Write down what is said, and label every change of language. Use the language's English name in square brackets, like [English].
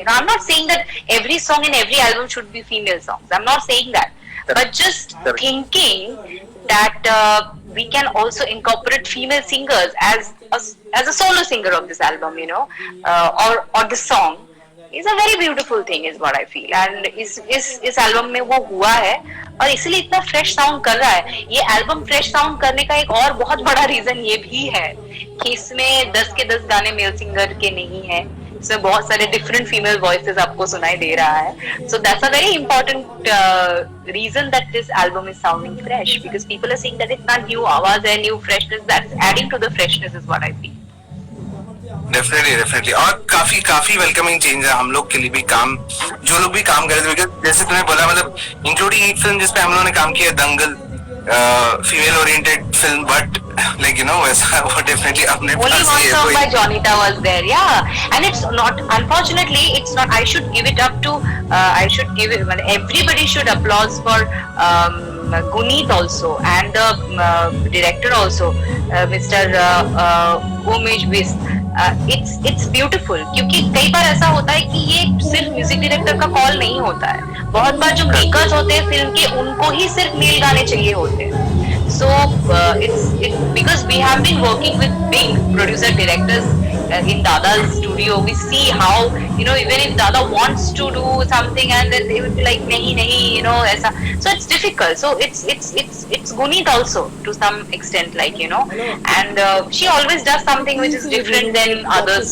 [English] I'm not saying that every song in every album should be female songs. I'm not saying that, but just thinking that we can also incorporate female singers as a solo singer of this album, or the song, is a very beautiful thing, is what I feel. [Hindi] And इस album में वो हुआ है, और इसीलिए इतना fresh sound कर रहा है. ये एल्बम फ्रेश साउंड करने का एक और बहुत बड़ा रीजन ये भी है कि इसमें 10 के 10 गाने मेल सिंगर के नहीं है. इसमें बहुत सारे डिफरेंट फीमेल वॉइसेस आपको सुनाई दे रहा है. [English] so that's a very important reason that this album is sounding fresh, because people are saying that [Hindi] इतना न्यू आवाज है, [English] New freshness, that's adding to the freshness, is what I feel. [Hindi] Definitely और काफी welcoming change है हम लोग के लिए भी. काम जो लोग भी काम कर रहे थे, जैसे तुमने बोला, मतलब इंक्लूडिंग एक फिल्म जिसपे हम लोगों ने काम किया, दंगल, female oriented film, but like वैसा वो डेफिनेटली अपने [English] only one song by Jonita was there, yeah. And it's not, unfortunately it's not, I should give it up to everybody should applause for Guneet also, and the director also, Mr. Umesh Bist. It's beautiful, [Hindi] क्योंकि कई बार ऐसा होता है कि ये सिर्फ music director का call नहीं होता है. बहुत बार जो मेकर्स होते हैं फिल्म के, उनको ही सिर्फ मेल गाने चाहिए होते हैं. [English] So it's because we have been working with big producer directors in Dada's studio. We see how even if Dada wants to do something, and then they would be like [Hindi] nahi, aisa. [English] So it's difficult. So it's Guneet also to some extent, like, and she always does something which is different than others.